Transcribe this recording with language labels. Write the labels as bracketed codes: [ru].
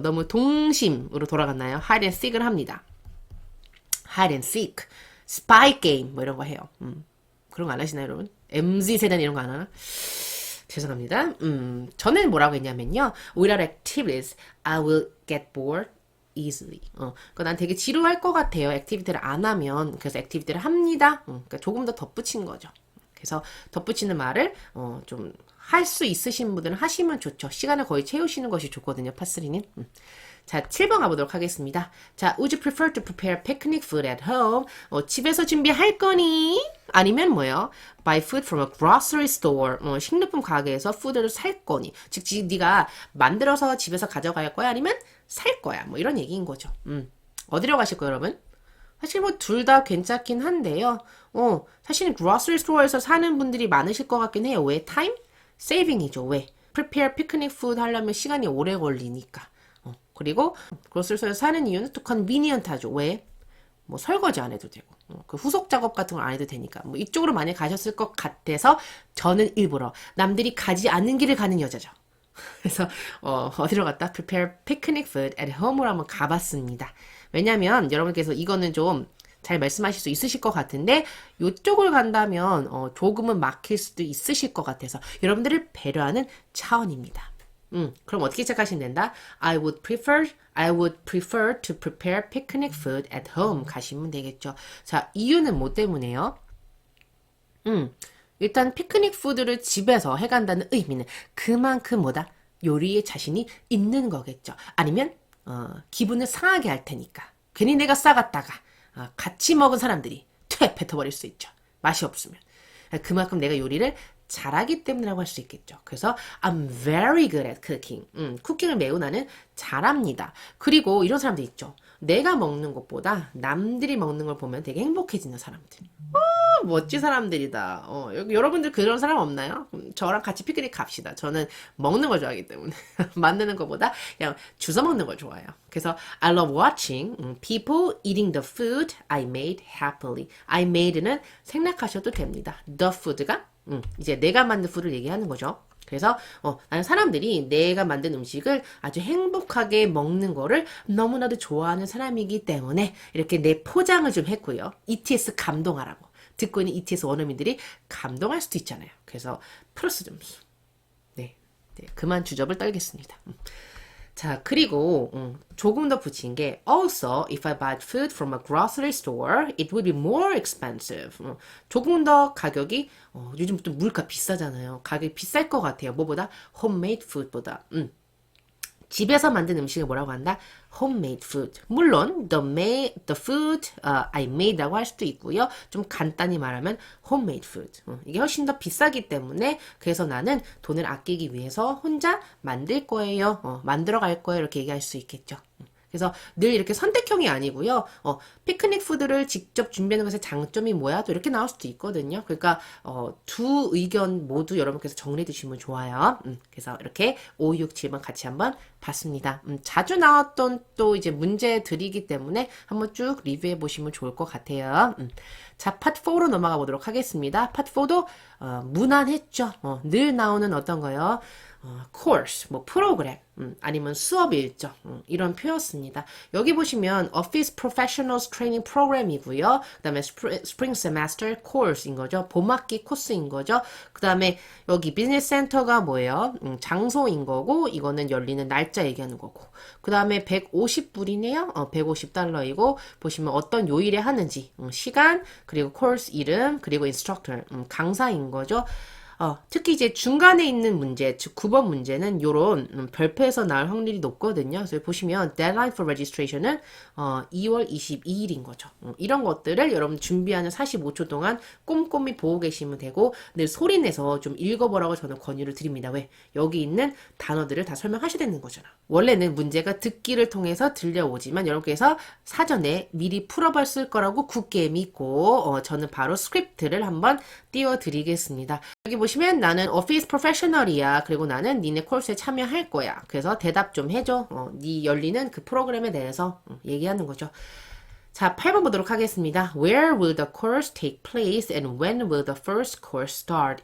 [ko] 너무 동심으로 돌아갔나요? [en] hide and seek [ko] 을 합니다. hide and seek, [en] spy game [ko] 뭐 이런 거 해요. 그런 거 안 하시나요, 여러분? MZ세대는 이런 거 안 하나? 죄송합니다. 저는 뭐라고 했냐면요. [en] Without activities, I will get bored easily. [ko] 그러니까 난 되게 지루할 것 같아요. 액티비티를 안 하면. 그래서 액티비티를 합니다. 그러니까 조금 더 덧붙인 거죠. 그래서 덧붙이는 말을 좀 할 수 있으신 분들은 하시면 좋죠. 시간을 거의 채우시는 것이 좋거든요. 파3는. 자, 7번 가보도록 하겠습니다. [en] 자, would you prefer to prepare picnic food at home? [ko] 집에서 준비할 거니? 아니면 뭐요? [en] Buy food from a grocery store. [ko] 식료품 가게에서 푸드를 살 거니? 즉, 네가 만들어서 집에서 가져갈 거야? 아니면 살 거야? 뭐 이런 얘기인 거죠. 어디로 가실 거예요, 여러분? 사실 뭐 둘 다 괜찮긴 한데요. 사실은 grocery store에서 사는 분들이 많으실 것 같긴 해요. 왜? time? saving이죠. 왜? [en] prepare picnic food [ko] 하려면 시간이 오래 걸리니까. 그리고 grocery store에서 사는 이유는 또 convenient 하죠. 왜? 뭐 설거지 안 해도 되고 그 후속 작업 같은 걸 안 해도 되니까 뭐 이쪽으로 많이 가셨을 것 같아서 저는 일부러 남들이 가지 않는 길을 가는 여자죠. 그래서 어디로 갔다? [en] prepare picnic food at home으로 [ko] 한번 가봤습니다. 왜냐면 여러분께서 이거는 좀 잘 말씀하실 수 있으실 것 같은데 이쪽을 간다면 조금은 막힐 수도 있으실 것 같아서 여러분들을 배려하는 차원입니다. 그럼 어떻게 시작하시면 된다? [en] I would prefer to prepare picnic food at home [ko] 가시면 되겠죠. 자, 이유는 뭐 때문에요? 일단 피크닉 푸드를 집에서 해간다는 의미는 그만큼 뭐다? 요리에 자신이 있는 거겠죠. 아니면 기분을 상하게 할 테니까. 괜히 내가 싸갔다가 같이 먹은 사람들이 뱉어버릴 수 있죠. 맛이 없으면. 그만큼 내가 요리를 잘하기 때문이라고 할 수 있겠죠. [en] 그래서 I'm very good at cooking. [ko] 쿠킹을 매우 나는 잘합니다. 그리고 이런 사람들 있죠. 내가 먹는 것보다 남들이 먹는 걸 보면 되게 행복해지는 사람들. 멋진 사람들이다. 여러분들 그런 사람 없나요? 저랑 같이 피크닉 갑시다. 저는 먹는 걸 좋아하기 때문에 만드는 것보다 그냥 주워 먹는 걸 좋아해요. [en] 그래서 I love watching people eating the food I made happily. [ko] I made는 생략하셔도 됩니다. The food가 이제 내가 만든 푸드를 얘기하는 거죠. 그래서 나는 사람들이 내가 만든 음식을 아주 행복하게 먹는 거를 너무나도 좋아하는 사람이기 때문에 이렇게 내 포장을 좀 했고요. ETS 감동하라고. 듣고 있는 ETS 원어민들이 감동할 수도 있잖아요. 그래서 플러스 점수. 네, 그만 주접을 떨겠습니다. 자, 그리고 조금 더 붙인 게 [en] Also, if I buy food from a grocery store, it would be more expensive. [ko] 조금 더 가격이 요즘부터 물가 비싸잖아요. 가격이 비쌀 것 같아요. 뭐보다? [en] homemade food보다. [ko] 집에서 만든 음식을 뭐라고 한다? homemade food. 물론 the food I made라고 할 수도 있고요. 좀 간단히 말하면 homemade food. 이게 훨씬 더 비싸기 때문에 그래서 나는 돈을 아끼기 위해서 혼자 만들 거예요. 만들어 갈 거예요. 이렇게 얘기할 수 있겠죠. 그래서 늘 이렇게 선택형이 아니고요. 피크닉 푸드를 직접 준비하는 것의 장점이 뭐야? 또 이렇게 나올 수도 있거든요. 그러니까 두 의견 모두 여러분께서 정리해 두시면 좋아요. 그래서 이렇게 5, 6, 7번 같이 한번 봤습니다. 자주 나왔던 또 이제 문제들이기 때문에 한번 쭉 리뷰해 보시면 좋을 것 같아요. 자, 파트 4로 넘어가 보도록 하겠습니다. 파트 4도 무난했죠. 늘 나오는 어떤 거요? course, 뭐 프로그램, 아니면 수업 일정, 이런 표였습니다. [en] 여기 보시면 Office Professionals Training Program이고요. [ko] 그 다음에 Spring Semester Course인 거죠. 봄학기 코스인 거죠. 그 다음에 여기 비즈니스 센터가 뭐예요? 장소인 거고, 이거는 열리는 날짜 얘기하는 거고. 그 다음에 150불이네요. 150달러이고, 보시면 어떤 요일에 하는지, 시간, 그리고 코스 이름, 그리고 인스트럭터, 강사인 거죠. 특히 이제 중간에 있는 문제, 즉 9번 문제는 요런 별표에서 나올 확률이 높거든요. 그래서 보시면 [en] deadline for registration [ko] 은 2월 22일인 거죠. 이런 것들을 여러분 준비하는 45초 동안 꼼꼼히 보고 계시면 되고 늘 소리내서 좀 읽어보라고 저는 권유를 드립니다. 왜? 여기 있는 단어들을 다 설명하셔야 되는 거잖아. 원래는 문제가 듣기를 통해서 들려오지만 여러분께서 사전에 미리 풀어봤을 거라고 굳게 믿고 저는 바로 스크립트를 한번 띄워드리겠습니다. 여기 보시면 나는 오피스 프로페셔널이야. 그리고 나는 니네 코र्스에 참여할 거야. 그래서 대답 좀 해줘. 네 열리는 그 프로그램에 대해서 얘기하는 거죠. 자, 8번 보도록 하겠습니다. [en] Where will the course take place and when will the first course start?